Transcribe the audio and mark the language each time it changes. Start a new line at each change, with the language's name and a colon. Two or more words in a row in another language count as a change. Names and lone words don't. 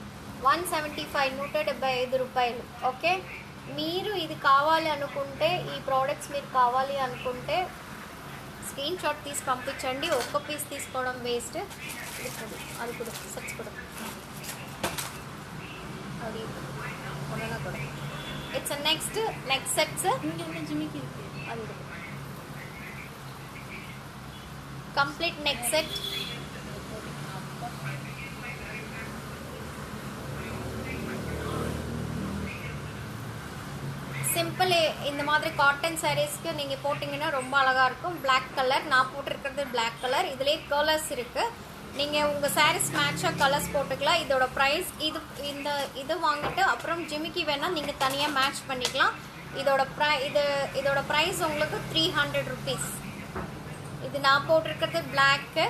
Telugu: 175 రూపాయలు ఓకే మీరు ఇది కావాలి అనుకుంటే ఈ ప్రోడక్ట్స్ మీరు కావాలి అనుకుంటే
English: screen shot
Telugu: తీసి పంపించండి ఒక్క పీస్ తీసుకోవడం వేస్ట్ అది కూడా సెట్స్ కూడా అది కూడా
English: it's next sets
Tamil: ஜிமிக்கி
Telugu: అది కంప్లీట్ నెక్ సెట్
Tamil: சிம்பிள் இந்த மாதிரி
English: cotton sarees
Tamil: நீங்கள் போட்டிங்கன்னா ரொம்ப அழகாக இருக்கும்
English: black color
Tamil: நான் போட்டிருக்கிறது
English: black color
Tamil: இதுலேயே கலர்ஸ் இருக்குது நீங்கள் உங்கள் சாரீஸ் மேட்சாக கலர்ஸ் போட்டுக்கலாம் இதோட ப்ரைஸ் இது வாங்கிட்டு அப்புறம் ஜிமிக்கி வேணால் நீங்கள் தனியாக மேட்ச் பண்ணிக்கலாம் இதோட ப்ரைஸ் உங்களுக்கு 300 rupees இது நான் போட்டிருக்கிறது பிளாக்கு.